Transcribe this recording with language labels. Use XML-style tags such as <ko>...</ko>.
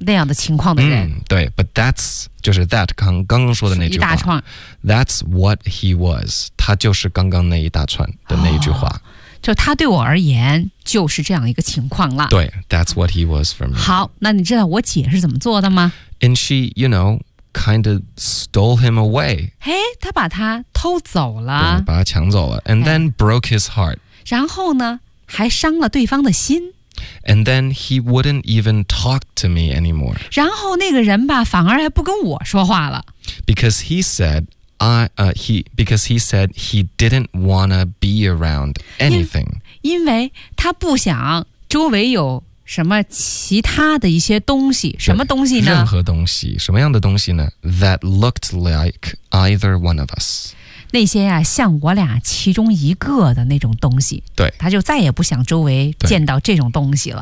<zh>那样的情况的人。对 ，</zh> <en>But that's</en> <zh>就是 that 刚说的那句话，一大串。</zh> <en>That's what he was.</en> <zh>他就是刚刚那一大串的那一句话。哦，就他对我而言就是这样一个情况了。</zh> <en>对 ，That's what he was for me.</en> <zh>好，那你知道我姐是怎么做的吗</zh> <en>？And she, you know, kind of stole him away.</en> <zh>嘿，她把他偷走了，对，把他抢走了。</zh> <en>And then broke his heart.</en> <zh>然后呢，还伤了对方的心。</zh> <en>And then he wouldn't even talk to me anymore.</en> <zh>然后那个人吧，反而还不跟我说话了。</zh> <en>Because he said. Because he said he didn't want to be around anything.</en> <zh>因为他不想周围有什么其他的一些东西，什么东西呢？任何东西，什么样的东西呢？</zh> <en>That looked like either one of us.</en> <zh>那些啊，像我俩其中一个的那种东西。对，他就再也不想周围见到这种东西了。</zh>